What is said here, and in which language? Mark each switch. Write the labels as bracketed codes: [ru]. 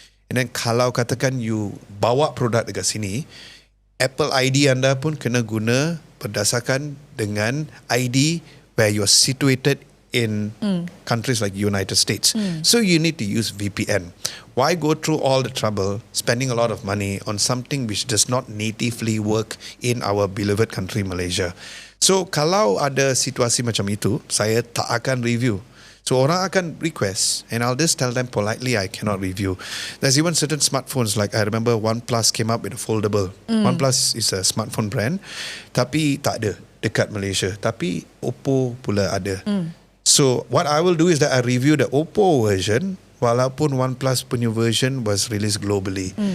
[en] And then [ms] kalau katakan you bawa produk dekat sini, Apple ID anda pun kena guna berdasarkan dengan ID [en] where you're situated in countries like United States. So you need to use VPN. Why go through all the trouble, spending a lot of money on something which does not natively work in our beloved country Malaysia? [ms] So kalau ada situasi macam itu, saya tak akan review. [en] So [ms] orang akan request [en] and I'll just tell them politely I cannot review. There's even certain smartphones, like I remember OnePlus came up with a foldable. OnePlus is a smartphone brand, [ms] tapi tak ada dekat Malaysia, tapi Oppo pula ada. [en] So what I will do is that I review the Oppo version walaupun OnePlus punya version was released globally.